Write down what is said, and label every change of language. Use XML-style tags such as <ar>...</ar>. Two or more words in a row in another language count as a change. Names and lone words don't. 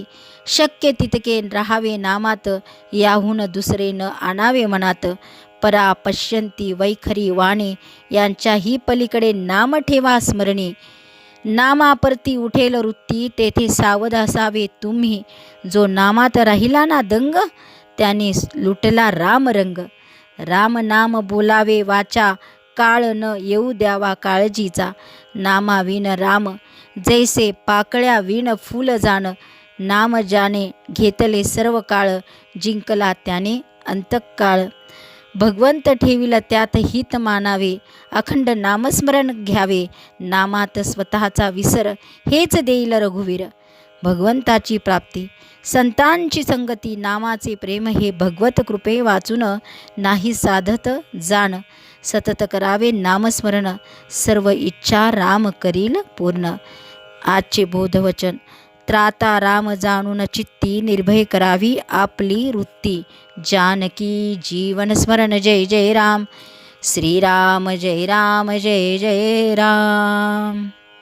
<mr>शक्य तितके राहावे नामात, याहून दुसरे न आणावे मनात. परा पश्यंती वैखरी वाणे, यांच्याही पलीकडे नाम ठेवा स्मरणी. नामापरती उठेल वृत्ती, तेथे सावध असावे तुम्ही. जो नामात राहिला ना दंग, त्याने लुटला राम रंग. राम नाम बोलावे वाचा, काळ न येऊ द्यावा काळजीचा. नामाविन राम जैसे पाकळ्या विण फूल जाण. नाम ज्याने घेतले सर्व काळ, जिंकला त्याने अंतकाळ. भगवंत ठेविला त्यात हित मानावे, अखंड नामस्मरण घ्यावे. नामात स्वतःचा विसर, हेच देईल रघुवीर. भगवंताची प्राप्ती, संतांची संगती, नामाचे प्रेम, हे भगवत कृपे वाचून नाही साधत जाण. सतत करावे नामस्मरण, सर्व इच्छा राम करील पूर्ण. आजचे बोधवचन. त्राता राम जाणून चित्ती, निर्भय करावी आपली वृत्ती. जानकी जीवन स्मरण. जय जय राम. श्रीराम जय राम, जय जय राम.</mr>